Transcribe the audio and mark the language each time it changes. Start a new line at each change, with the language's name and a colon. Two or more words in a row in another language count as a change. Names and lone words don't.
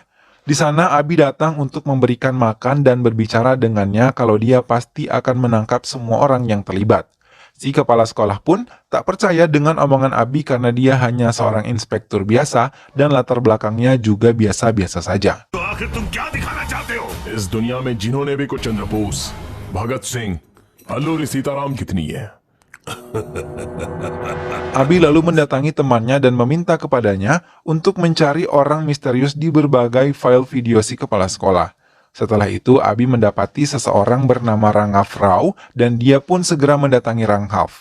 Indonesian: Di sana Abi datang untuk memberikan makan dan berbicara dengannya kalau dia pasti akan menangkap semua orang yang terlibat. Si kepala sekolah pun tak percaya dengan omongan Abi karena dia hanya seorang inspektur biasa dan latar belakangnya juga biasa-biasa saja.
Hindi: तो आखिर तुम क्या दिखाना चाहते हो? इस दुनिया में जिन्होंने भी कुछ चंद्र बोस, भगत सिंह, अल्लूरी सीताराम कितनी है?
Indonesian: Abi lalu mendatangi temannya dan meminta kepadanya untuk mencari orang misterius di berbagai file video si kepala sekolah. Setelah itu, Abi mendapati seseorang bernama Rangaf Rao dan dia pun segera mendatangi Rangaf.